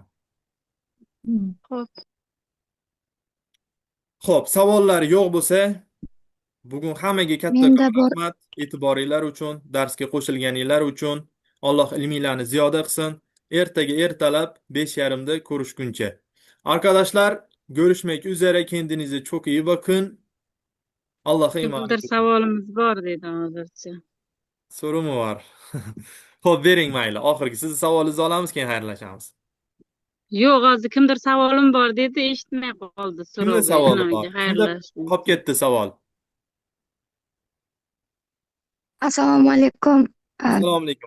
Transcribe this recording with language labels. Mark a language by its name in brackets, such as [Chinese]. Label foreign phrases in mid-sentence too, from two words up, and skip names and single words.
[Uzbek] Xo'p. Xo'p, savollar yo'q bo'lsa, bugun hammaga kattakon Menda bor. rahmat e'tiboringlar uchun, darsga qo'shilganinglar uchun. Alloh ilminglarni ziyoda qilsin. Ertaga ertalab 5:30da ko'rishguncha. [Turkish] Arkadaşlar, görüşmek üzere. Kendinize çok iyi bakın. Allah'a emanet [Uzbek] Kimdir [Turkish] olun. [Uzbek] savolimiz bor dedi hozircha. [Turkish] Soru mu var? [Uzbek] Xo'p, bering mayli. Oxirgi sizni savolingizni olamiz, keyin xayrlashamiz. Yo'q, hozir kimdir savolim bor dedi, eshitmay qoldi Kimning so'rovga, savoli bor? inoyiga Kimda xayrlashdi. qolib ketdi savol? Assalomu alaykum. Assalomu alaykum.